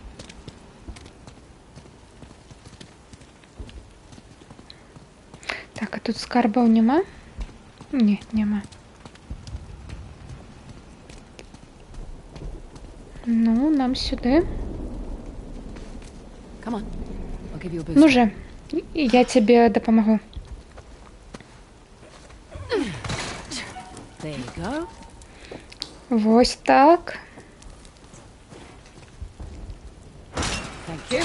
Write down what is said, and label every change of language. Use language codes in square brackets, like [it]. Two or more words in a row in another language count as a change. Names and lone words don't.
[be] Так, тут скарбаў няма? Не, няма. Ну, нам сюды. [en] Come on. I'll give you a boost. [be] Ну же, я тебе дапамагу. [en] There you go. [be] Вось так. [en] Thank you.